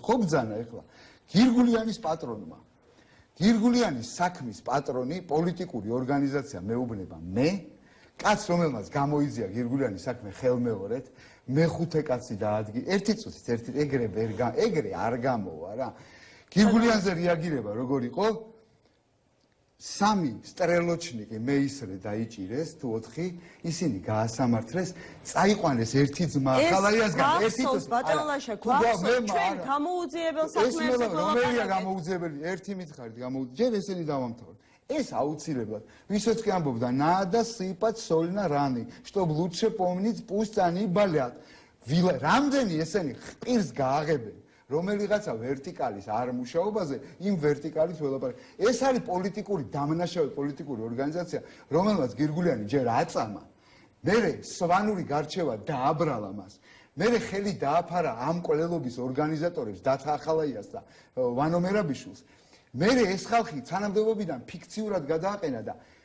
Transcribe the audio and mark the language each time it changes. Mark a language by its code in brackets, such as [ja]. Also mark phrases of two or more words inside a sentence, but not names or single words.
[ka] ხო ბძანა ახლა გირგულიანის პატრონმა გირგულიანის საქმის პატრონი პოლიტიკური ორგანიზაცია მეუბნება მე კაც რომელმაც გამოიძია გირგულიანის საქმე ხელმეორედ მეხუთე კაცი დაადგი ერთი წუთით ეგრე არ გამოვა რა გირგულიანზე რეაგირება როგორ იყო სამი სტრელოჩნიკი მეისრე დაიჭირეს თუ 4 ისინი გაასამართლეს წაიყვანეს ერთი ძმა ხალაიასგან ერთი ბატონლაშა გვახსოვს ჩვენ გამოუძიებელ საქმეებზე რომელია გამოუძიებელი ერთი მითხარით გამოუძიებელი ჯერ ესენი დავამთავრეთ ეს აუცილებლად ვისაც კი ამბობდა ნადა სიპაც სოლინა რანი [ru] чтоб лучше помнить пусть они болят [ka] რამდენი ესენი ხპირს გააღებენ რომელიღაცა ვერტიკალის არ მუშაობაზე იმ ვერტიკალის ველაპარაკ ეს არის პოლიტიკური დამნაშავე პოლიტიკური ორგანიზაცია რომელმაც გირგულიანი ჯერ აწამა მერე სვანური გარჩევა დააბრალა მას მერე ხელი დააფარა ამ კვლელობის ორგანიზატორებს დათა ახალაიას და ვანო მერაბიშვილს მერე ეს ხალხი თანამდებობიდან ფიქციურად გადააყენა და